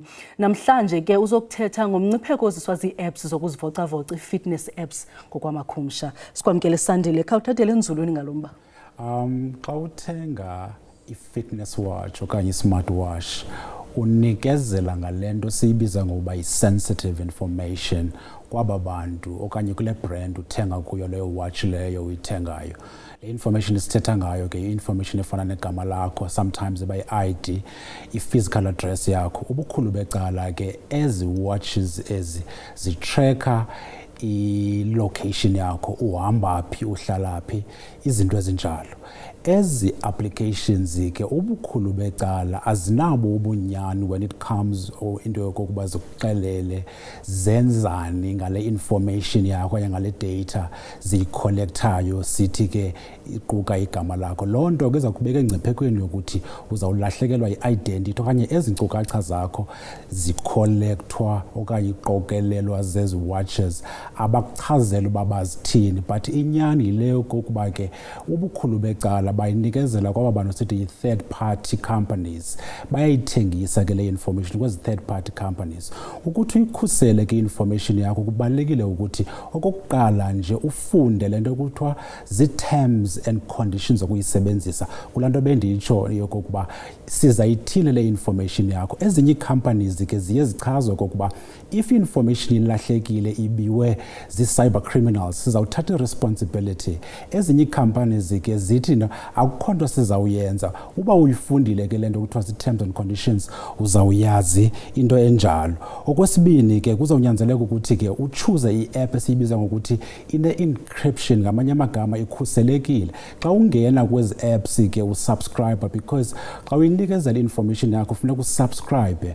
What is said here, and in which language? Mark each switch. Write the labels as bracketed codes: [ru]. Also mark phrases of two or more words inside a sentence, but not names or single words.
[xh] Namhlanje ke uzokuthetha ngomncipheko oziswa zii-apps zokuzivocavoca, i- [en] fitness apps [xh] ngokwamakhumsha. Sikwamkele Sandile, khawuthathele enzulwini ngalomba. Xa uthenga i- [en] fitness watch [xh] okanye i-smartwatch unikezela ngalento siyibiza ngokuba yi- [en] sensitive information [xh] kwaba bantu okanye kule brand uthenga kuyo leyo watch leyo uyithengayo. Le information isithetha ngayo ke information efana negama lakho, [en] sometimes by ID, i-physical address yakho. [xh] Ubukhulu becala ke ezi watches ezi zitracker i-location yakho, uhamba phi, uhlala phi, izinto ezinjalo. Ezi applications ke ubukhulu becala azinabo ubunyani [en] when it comes into [xh] yokokuba zikuxelele zenzani ngale information yakho okanye ngale data ziyicollectayo sithi ke iquka igama lakho. Loo nto ke iza kubeka engciphekweni yokuthi uzawulahlekelwa i-identity okanye ezi nkcukacha zakho zicollectwa okanye iqokelelwa zezi watches abakuchazela uba bazithini. But inyani yileyo kokuba ke ubukhulu becala bayinikezela kwaba bantu sithi yi- [en] third party companies, [xh] bayayithengisa ke le information kwezi [en] third party companies. [xh] Ukuthi uyikhusele ke information yakho kubalulekile ukuthi okokuqala nje ufunde lento ekuthiwa zii- [en] terms and conditions [xh] zokuyisebenzisa. Kulaa nto bendiyitsho yokokuba sizayithile le information yakho. Ezinye ii-companies ke ziye zichazwe kokuba if information ilahlekile ibiwe zii- [en] cyber criminals [xh] sizawuthatha i-responsibility. Ezinye ii-companies ke zithi akukho nto sizawuyenza. Uba uyifundile ke le nto kuthiwa zii- [en] terms and conditions [xh] uzawuyazi into enjalo. Okwesibini ke kuzawunyanzeleka ukuthi ke uchoose i-app esiyibiza ngokuthi ine-encryption, ngamanye amagama ikhuselekile. Xa ungena kwezi apps ke usubscribe, because xa uyinikezela information yakho funeka usubscribe.